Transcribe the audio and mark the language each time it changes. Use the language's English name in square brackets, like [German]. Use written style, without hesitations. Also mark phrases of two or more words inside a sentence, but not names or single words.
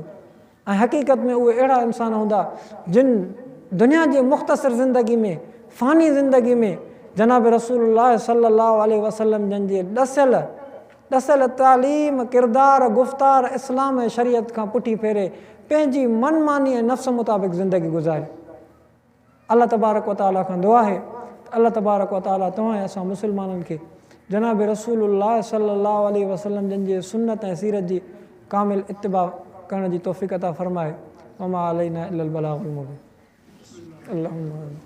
[Sindhi] ऐं हक़ीक़त में उहे अहिड़ा इंसान हूंदा जिन दुनिया जे मुख़्तसिर ज़िंदगी में, फ़ानी ज़िंदगी में जनाब रसूलुल्लाह [Arabic] صلى الله عليه وسلم [Sindhi] जन जे ॾसियल तालीम, किरदार, गुफ़्तार, इस्लाम ऐं शरीयत खां पुठी फेरे पंहिंजी मनमानी ऐं नफ़्स मुताबिक़ ज़िंदगी गुज़ारे। [Arabic] الله تبارك و تعالى [Sindhi] खां दुआ आहे त [Arabic] الله تبارك و تعالى [Sindhi] तव्हां ऐं असां मुस्लमाननि खे जनाब रसूलुल्लाह [Arabic] صلى الله عليه وسلم [Sindhi] जन जे सुन्नत ऐं सीरत जी कामिल इत्तिबा करण जी तौफ़ीक़ अता फ़रमाए। [Arabic] وما علينا إلا البلاغ المبين. अल्लाहुम्मा